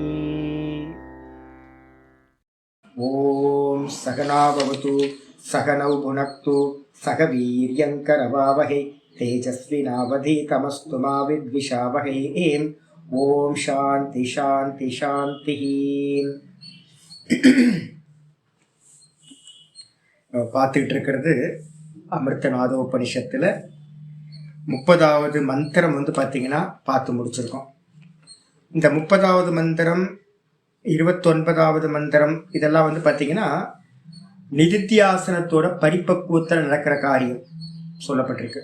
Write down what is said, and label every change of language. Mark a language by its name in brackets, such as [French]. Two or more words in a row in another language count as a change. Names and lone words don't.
[Sanskrit] ॐ सहना भवतु सहनौ भुनक्तु सह वीर्यङ्करवावहै तेजस्विनावधीतमस्तु मा विद्विषावहै। ॐ शान्ति शान्ति शान्तिः। [Tamil] பார்த்துக்கிட்டு இருக்கிறது அமிர்தநாதோபனிஷத்தில் 30வது மந்திரம் பார்த்தீங்கன்னா பார்த்து முடிச்சிருக்கோம். இந்த 30வது மந்திரம் 29வது மந்திரம் இதெல்லாம் பார்த்தீங்கன்னா நிதித்தியாசனத்தோட பரிபக்குவத்தில் நடக்கிற காரியம் சொல்லப்பட்டிருக்கு.